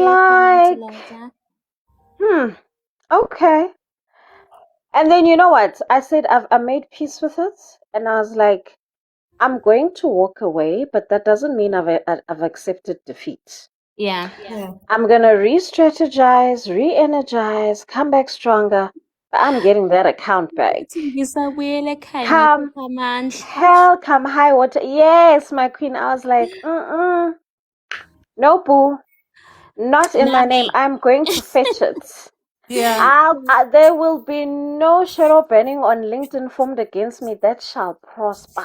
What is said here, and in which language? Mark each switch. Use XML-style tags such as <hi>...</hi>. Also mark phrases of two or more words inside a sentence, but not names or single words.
<en>share, comment, like, Liza. okay. And then you know what? I said I made peace with it, and I was like, I'm going to walk away, but that doesn't mean I've accepted defeat. Yeah. Yeah. I'm gonna re-strategize, re-energize, come back stronger. But I'm getting that account back.</en> <zu>Uthi ngisabuyela ekhaya</zu> <en>Come</en> <zu>ngikhokha amandla.</zu> <en>hell, come high water. Yes, my queen. I was like, no, boo, not in my name.</en> <zu>Nami.</zu> <en>I'm going to fetch it. Yeah. There will be no shadow banning on LinkedIn formed against me that shall prosper.</en>